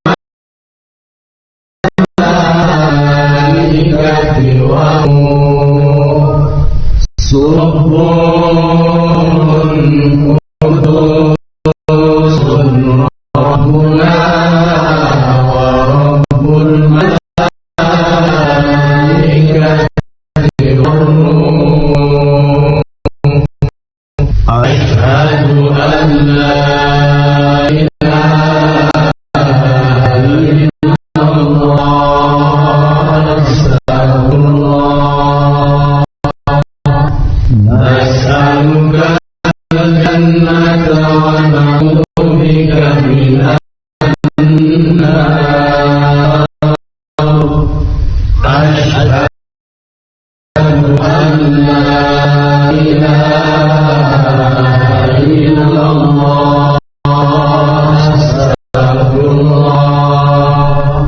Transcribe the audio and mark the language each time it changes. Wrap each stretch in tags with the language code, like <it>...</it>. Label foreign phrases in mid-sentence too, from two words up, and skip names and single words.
<ar>الملائكة والروح، سبوح قدوس ربنا رب الملائكة والروح. أشهد أن لا إله إلا الله، أستغفر الله. نسألك الجنة ونعوذ بك من النار. أشهد أن لا إله إلا الله، أستغفر الله.</ar>